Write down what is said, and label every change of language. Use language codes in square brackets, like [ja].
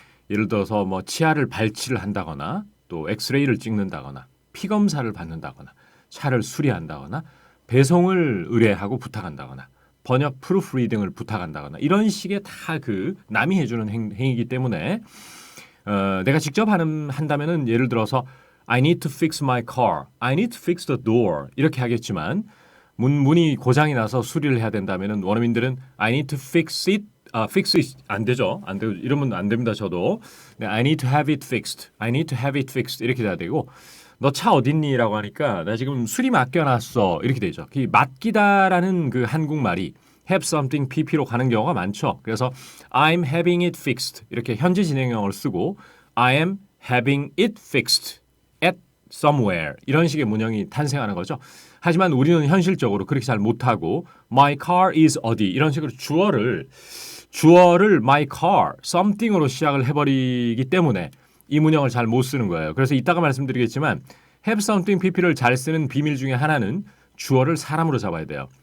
[ko] 예를 들어서 뭐 치아를 발치를 한다거나 또 엑스레이를 찍는다거나 피 검사를 받는다거나 차를 수리한다거나 배송을 의뢰하고 부탁한다거나 번역 프루프리딩을 부탁한다거나 이런 식의 다 그 남이 해주는 행위이기 때문에 내가 직접 한다면은 예를 들어서 [en] I need to fix my car, I need to fix the door [ko] 이렇게 하겠지만 문이 고장이 나서 수리를 해야 된다면은 원어민들은 [en] I need to fix it, [ko] fix it 안 되죠. 안 되고 이러면 안 됩니다. 저도 네, [en] I need to have it fixed, [ko] I need to have it fixed 이렇게 돼야 되고 너 차 어딨니?라고 하니까 나 지금 수리 맡겨놨어 이렇게 되죠. 그 맡기다라는 그 한국말이 have something pp로 가는 경우가 많죠. 그래서 [en] I'm having it fixed [ko] 이렇게 현재 진행형을 쓰고 [en] I am having it fixed at somewhere [ko] 이런 식의 문형이 탄생하는 거죠. 하지만 우리는 현실적으로 그렇게 잘 못하고 [en] my car is [ko] 어디 이런 식으로 주어를 my car something으로 시작을 해버리기 때문에 이 문형을 잘 못 쓰는 거예요. 그래서 이따가 말씀드리겠지만 have something pp를 잘 쓰는 비밀 중에 하나는 주어를 사람으로 잡아야 돼요.